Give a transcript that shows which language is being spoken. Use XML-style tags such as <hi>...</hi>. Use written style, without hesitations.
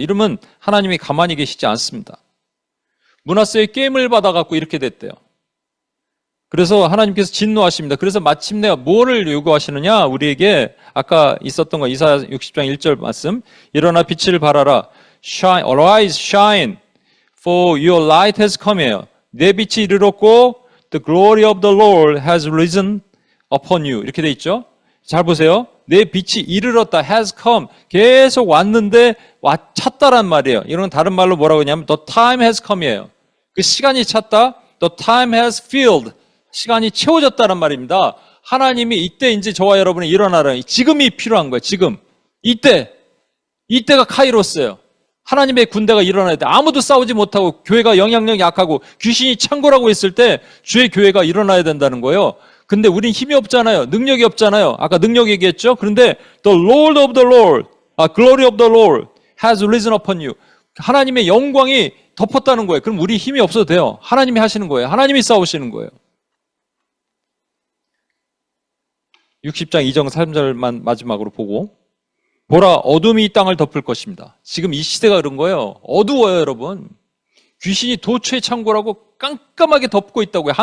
<ko>이러면 하나님이 가만히 계시지 않습니다. 므낫세의 게임을 받아갖고 이렇게 됐대요. 그래서 하나님께서 진노하십니다. 그래서 마침내 뭐를 요구하시느냐? 우리에게 아까 있었던 거, 이사야 60장 1절 말씀, 일어나 빛을 발하라.</ko> <en>Shine, arise, shine, for your light has come</en> <ko>이에요. 내 빛이 이르렀고</ko> <en>the glory of the Lord has risen upon you.</en> <ko>이렇게 돼 있죠? 잘 보세요. 내 빛이 이르렀다,</ko> <en>has come.</en> <ko>계속 왔는데 찼다란 말이에요. 이런 다른 말로 뭐라고 하냐면</ko> <en>the time has come</en> <ko>이에요. 그 시간이 찼다,</ko> <en>the time has filled.</en> <ko>시간이 채워졌다는 말입니다. 하나님이 이때 이제 저와 여러분이 일어나라. 지금이 필요한 거예요. 지금. 이때가 카이로스예요. 하나님의 군대가 일어나야 돼. 아무도 싸우지 못하고 교회가 영향력이 약하고 귀신이 창궐하고 있을 때 주의 교회가 일어나야 된다는 거예요. 근데 우린 힘이 없잖아요. 능력이 없잖아요. 아까 능력 얘기했죠? 그런데</ko> <en>the Lord of the Lord, glory of the Lord has risen upon you.</en> <ko>하나님의 영광이 덮었다는 거예요. 그럼 우리 힘이 없어도 돼요. 하나님이 하시는 거예요. 하나님이 싸우시는 거예요. 60장 2절 3절만 마지막으로 보고, 보라 어둠이 이 땅을 덮을 것입니다. 지금 이 시대가 그런 거예요. 어두워요, 여러분. 귀신이 도처에 창궐하고 깜깜하게 덮고 있다고요.</ko>